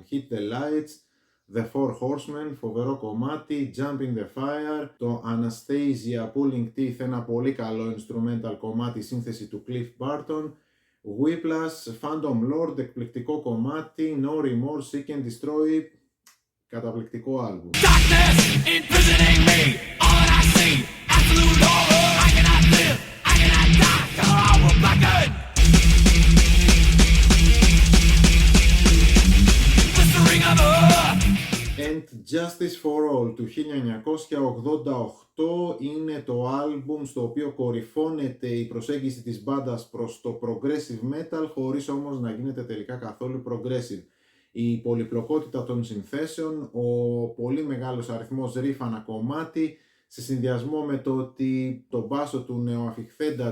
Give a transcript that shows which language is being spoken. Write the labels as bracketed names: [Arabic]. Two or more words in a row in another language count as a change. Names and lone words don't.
[Greek] Hit the Lights, The Four Horsemen, φοβερό κομμάτι, Jump in the Fire, το Anastasia Pulling Teeth, ένα πολύ καλό instrumental κομμάτι, σύνθεση του Cliff Burton, Whiplash, Phantom Lord, εκπληκτικό κομμάτι, No Remorse, Seek and Destroy, καταπληκτικό άλμπουμ. [English] Darkness imprisoning me. All that I see, absolute horror. I cannot live, I cannot die. Color I will blacken. Blistering of earth. [Greek] And Justice for All του 1988 είναι το άλμπουμ στο οποίο κορυφώνεται η προσέγγιση της μπάντας προς το [English] progressive metal, [Greek] χωρίς όμως να γίνεται τελικά καθόλου progressive. Η πολυπλοκότητα των συνθέσεων, ο πολύ μεγάλος αριθμός riff ανά κομμάτι, σε συνδυασμό με το ότι το μπάσο του νεοαφιχθέντα